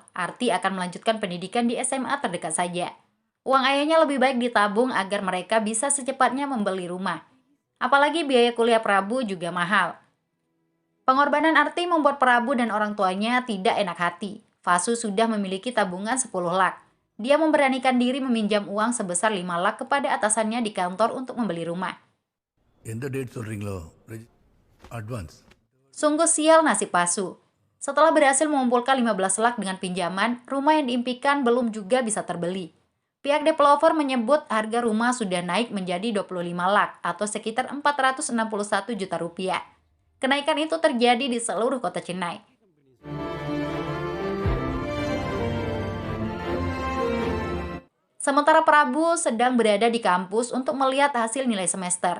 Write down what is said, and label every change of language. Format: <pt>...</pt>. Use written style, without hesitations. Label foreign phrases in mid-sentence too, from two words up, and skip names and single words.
<id>Arti akan melanjutkan pendidikan di SMA terdekat saja. Uang ayahnya lebih baik ditabung agar mereka bisa secepatnya membeli rumah. Apalagi biaya kuliah Prabu juga mahal. Pengorbanan Arti membuat Prabu dan orang tuanya tidak enak hati. Vasu sudah memiliki tabungan 10 lak. Dia memberanikan diri meminjam uang sebesar 5 lak kepada atasannya di kantor untuk membeli rumah.</id> <ta>எந்த டேட் சொல்றீங்களோ அட்வான்ஸ்.</ta> <id>Sungguh sial nasib Vasu. Setelah berhasil mengumpulkan 15 lak dengan pinjaman, rumah yang diimpikan belum juga bisa terbeli. Pihak developer menyebut harga rumah sudah naik menjadi 25 lak atau sekitar 461 juta rupiah. Kenaikan itu terjadi di seluruh kota Chennai. Sementara Prabu sedang berada di kampus untuk melihat hasil nilai semester.</id>